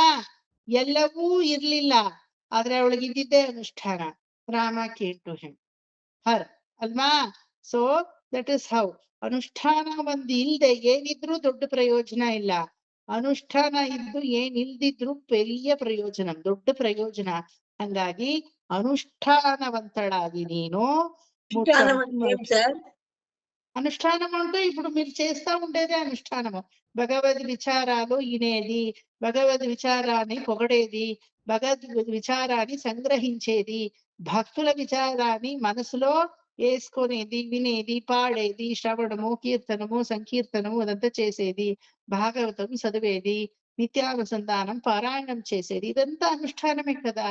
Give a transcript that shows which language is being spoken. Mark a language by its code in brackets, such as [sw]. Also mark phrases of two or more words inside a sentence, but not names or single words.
[kn] ಎಲ್ಲವೂ ಇರ್ಲಿಲ್ಲ, ಆದ್ರೆ ಅವಳಿಗಿದ್ದಿದ್ದೇ ಅನುಷ್ಠಾನ. [en] ರಾಮ came to him her ಅಲ್ವಾ? so that is how. [kn] ಅನುಷ್ಠಾನ ಒಂದು ಇಲ್ದೆ ಏನಿದ್ರು ದೊಡ್ಡ ಪ್ರಯೋಜನ ಇಲ್ಲ, ಅನುಷ್ಠಾನ ಇದ್ದು ಏನಿಲ್ದಿದ್ರು ಪೆರಿಯ ಪ್ರಯೋಜನ, ದೊಡ್ಡ ಪ್ರಯೋಜನ. [te] ಹಂಗಾಗಿ అనుష్ఠానవంతుడాగి నేను అనుష్ఠానం అంటే ఇప్పుడు మీరు చేస్తా ఉండేదే అనుష్ఠానము. భగవద్ విచారాలు వినేది, భగవద్ విచారాన్ని పొగడేది, భగవద్ విచారాన్ని సంగ్రహించేది, భక్తుల విచారాన్ని మనసులో వేసుకునేది, వినేది, పాడేది, శ్రవణము, కీర్తనము, సంకీర్తనము అదంతా చేసేది, భాగవతం చదివేది, నిత్యానుసంధానం పారాయణం చేసేది, ఇదంతా అనుష్ఠానమే కదా.